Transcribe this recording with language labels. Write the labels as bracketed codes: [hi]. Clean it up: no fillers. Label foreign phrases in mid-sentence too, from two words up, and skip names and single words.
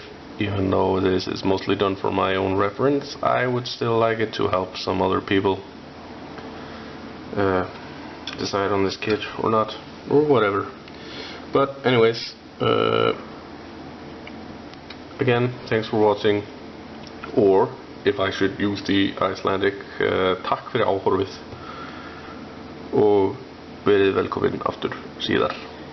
[en] Even though this is mostly done for my own reference, I would still like it to help some other people decide on this kit or not, or whatever. But anyways, again, thanks for watching. Or if I should use the Icelandic, [is] takk fyrir áhorfið og verið velkomin aftur síðar.